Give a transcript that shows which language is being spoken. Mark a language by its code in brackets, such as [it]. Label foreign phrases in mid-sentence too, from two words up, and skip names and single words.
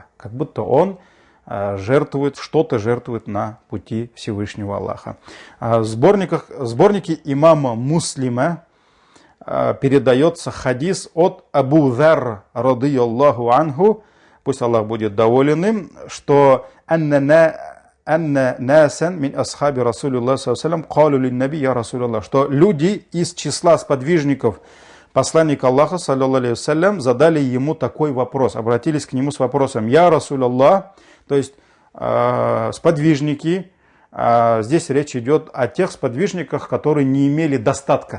[ru] Как будто он жертвует, что-то жертвует на пути Всевышнего Аллаха. В сборнике имама Муслима передается хадис от Абу Зар, [ar] رضي الله عنه, [ru] пусть Аллах будет доволен им, что [ar] أن ناسا من أصحاب رسول الله صلى الله قالوا للنبي يا رسول الله, [ru] что люди из числа сподвижников посланника Аллаха [ar] صلى الله عليه [ru] задали ему такой вопрос, обратились к нему с вопросом: [ar] يا رسول الله, [ru] то есть сподвижники, здесь речь идет о тех сподвижниках, которые не имели достатка.